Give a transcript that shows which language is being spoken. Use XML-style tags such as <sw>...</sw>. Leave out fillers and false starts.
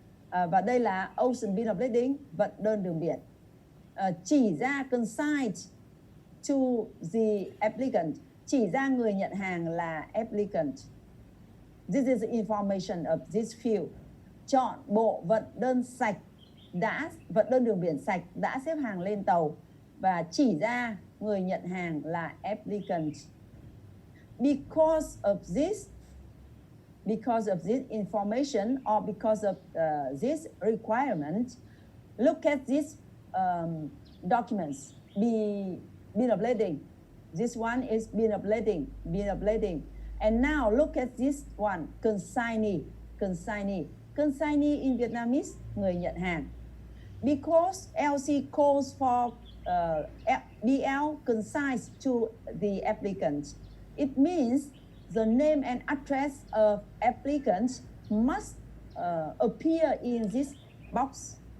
<vi>Và đây là</vi> <en>ocean bill of lading,</en> <vi>vật đơn đường biển. Chỉ ra</vi> <en>consigned to the applicant,</en> <vi>chỉ ra người nhận hàng là applicant.</vi> <en>This is the information of this field.</en> <vi>Chọn bộ vật đơn sạch vật đơn đường biển sạch đã xếp hàng lên tàu và chỉ ra người nhận hàng là applicant.</vi> <en>Because of this information or because of this requirement, look at these documents. Bill of lading. This one is bill of lading. And now look at this one, consignee. Consignee in Vietnamese,</en> <vi>người nhận hàng.</vi> <en>Because LC calls for BL consigns to the applicant, it means the name and address of applicants must appear in this box.</en>